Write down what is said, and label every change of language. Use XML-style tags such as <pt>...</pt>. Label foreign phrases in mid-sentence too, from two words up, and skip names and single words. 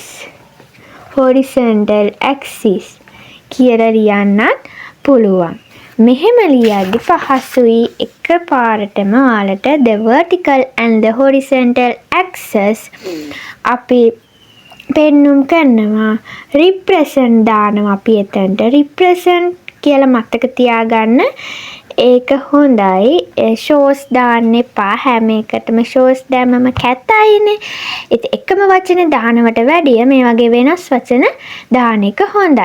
<si>axis කියලා ලියන්නත් පුළුවන්. මෙහෙම ලියද්දි පහසුයි එකපාරටම ඔයාලට</si> <en>the vertical and the horizontal axis</en> <si>අපි පෙන්නුම් කරනවා. represent දානවා අපි එතනට. represent කියලා මතක තියාගන්න. ඒක හොඳයි. shows දාන්න එපා. හැම එකටම shows දැම්මම කැතයිනේ. ඉතින් එකම වචනේ දානවට වැඩිය මේ වගේ වෙනස් වචන දාන එක හොඳයි.</si>